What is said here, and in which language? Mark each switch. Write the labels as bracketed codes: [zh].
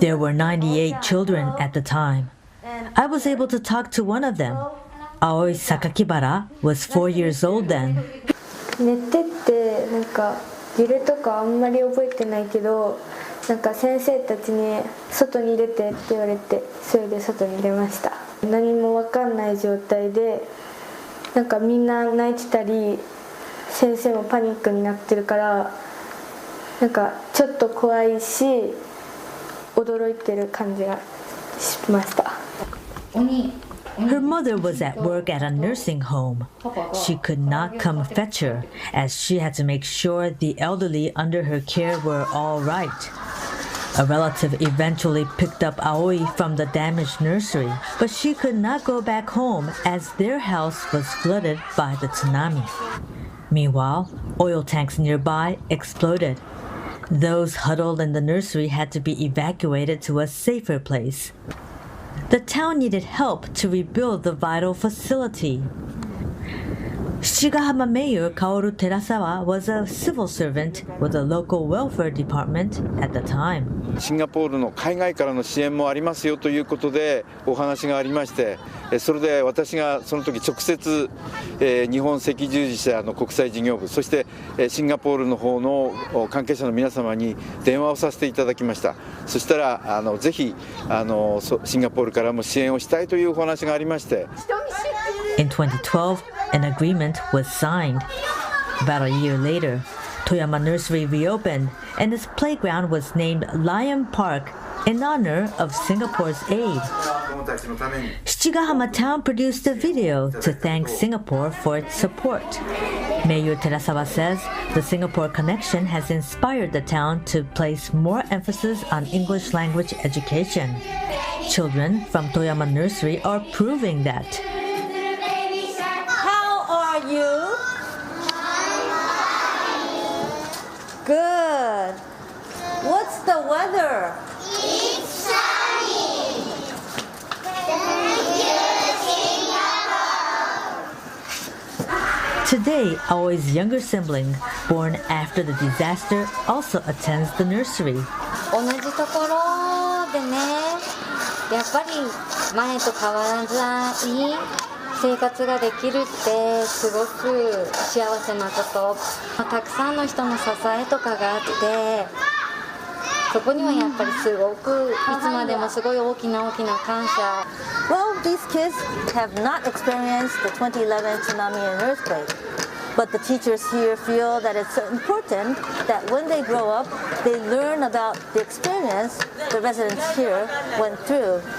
[en] There were 98 children at the time. I was able to talk to one of them. Aoi Sakakibara was 4 years old then. [ja] 寝てってなんか揺れとかあんまり覚えてないけど、なんか先生たちに外に出てって言われて、それで外に出ました。何も分かんない状態で、なんかみんな泣いてたり、先生もパニックになってるから、なんかちょっと怖いし驚いてる感じがしました。 [en] Her mother was at work at a nursing home. She could not come fetch her, as she had to make sure the elderly under her care were all right. A relative eventually picked up Aoi from the damaged nursery, but she could not go back home as their house was flooded by the tsunami. Meanwhile, oil tanks nearby exploded. Those huddled in the nursery had to be evacuated to a safer place. The town needed help to rebuild the vital facility. Shigahama Mayor Kaoru Terasawa was a civil servant with the local welfare department at the time. [ja] シンガポールの海外からの支援もありますよということでお話がありまして、それで私がその時直接日本赤十字社の国際事業部、そしてシンガポールの方の関係者の皆様に電話をさせていただきました。そしたらぜひシンガポールからも支援をしたいというお話がありまして。 [en] In 2012, an agreement was signed. About a year later, Toyama Nursery reopened and its playground was named Lion Park in honor of Singapore's aid. Shichigahama Town produced a video to thank Singapore for its support. Mayor Terasawa says the Singapore connection has inspired the town to place more emphasis on English language education. Children from Toyama Nursery are proving that. You? Good. What's the weather? It's sunny. Thank you, Singapore. Today, Aoi's younger sibling, born after the disaster, also attends the nursery. [ja] 同じところでね、やっぱり前と変わらずいい生活ができるってすごく幸せなこと。たくさんの人の支えとかがあって、そこにはやっぱりすごくいつまでもすごい大きな感謝。 [en] Well, these kids have not experienced the 2011 tsunami and earthquake, but the teachers here feel that it's important that when they grow up, they learn about the experience the residents here went through.